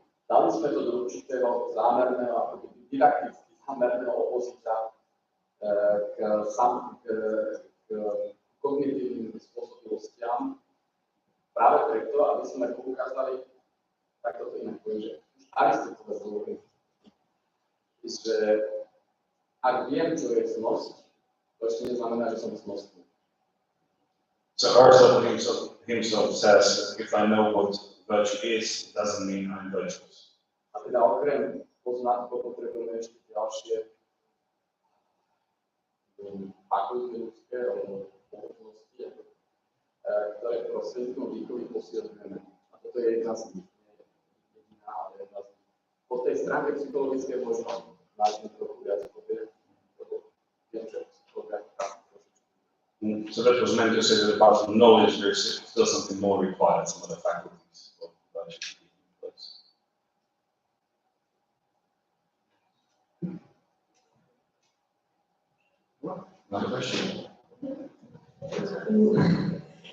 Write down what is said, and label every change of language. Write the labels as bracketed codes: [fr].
[sk] Dali sme to do určitého zámerného, ako didakticky zámerného opozita k kognitívnym spôsobilostiam, práve preto, aby sme poukázali, tak to inak poviem, že Aristoteles hovorí, že ak viem, čo je cnosť, to ešte neznamená, že som cnostný. [en] So Aristotle himself says that if I know what virtue is, it doesn't mean I'm virtuous. [sk] A teda okrem poznatkov potrebujeme ešte ďalšie fakulty ľudské alebo pohodlnosti, ktoré prostredníctvom výchovy posilňujeme. A toto je jedna z nich, nie jediná, ale jedna z nich. Po tej stránke psychologickej možno nájdeme trochu viac povieť, lebo viem, že psychológia trošičku. [en] So that was meant to say that apart from knowledge, there's still something more required, some other faculties of virtue to be in place. Another question?